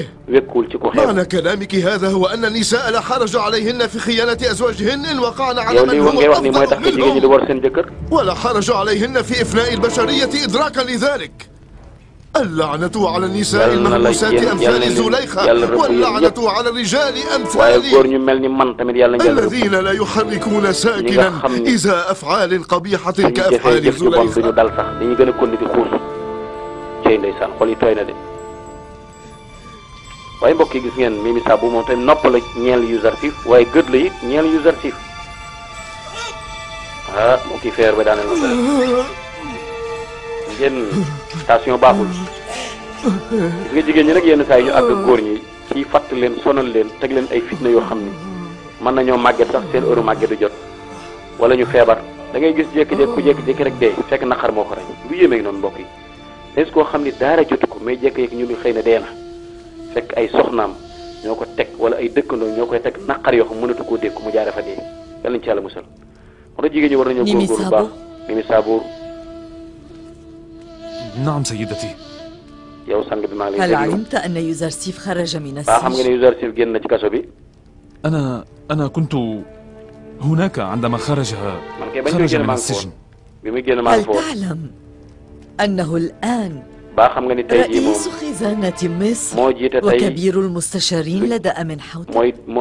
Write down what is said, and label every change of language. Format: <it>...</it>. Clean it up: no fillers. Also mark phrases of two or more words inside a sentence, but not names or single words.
<ar>معنى كلامك هذا هو أن النساء لا حرج عليهن في خيانة أزواجهن إن وقعن على من هو أفضل منهم، ولا حرج عليهن في إفناء البشرية إدراكا لذلك. اللعنة على النساء المهووسات أمثال زليخا، واللعنة على الرجال أمثالي الذين لا يحركون ساكنا إذا أفعال قبيحة كأفعال زليخا.</ar> <wo>waaye mbokk yi gis ngeen Mimi Sabou moom tamit nopp la ñeel Youssouf waaye gët la it ñeel Youssouf ah mbokk yi feer ba daaneel na ngeen station baaxul gis nga jigéen ñi nag yenn saa yi ñu àgg góor ñi ci fàtt leen sonal leen teg leen ay fitna yoo xam ni mën nañoo màgget sax seen heure màgget du jot wala ñu feebar da ngay gis jékki-jékki rek dee fekk naqar moo ko rey lu yéeme noonu mbokk yi est-ce koo xam ni daara jotu ko mais jékki-jékki ñu ni xëy na dee na fekk ay soxnaam ñoo ko teg wala ay dëkkandoo ñoo koy teg naqar yoo xam mënatu koo dékku mu jaare fa dee yàlla nañu ci yàlla musal moo tax jigéen ñi war nañoo góorgóorlu bu baax Mimi Sabour</wo> <ar>نعم سيدتي</ar> <wo>yow sang bi maa ngi lay</wo> <ar>هل علمت أن يوزرسيف خرج من السجن؟</ar> <wo>xam nga ne Yuzarsif génn na ci kaso bi</wo> <ar>أنا كنت هناك عندما خرج من السجن هل تعلم أنه الآن رئيس خزانة مصر وكبير المستشارين لدى أمين حوتي؟</ar>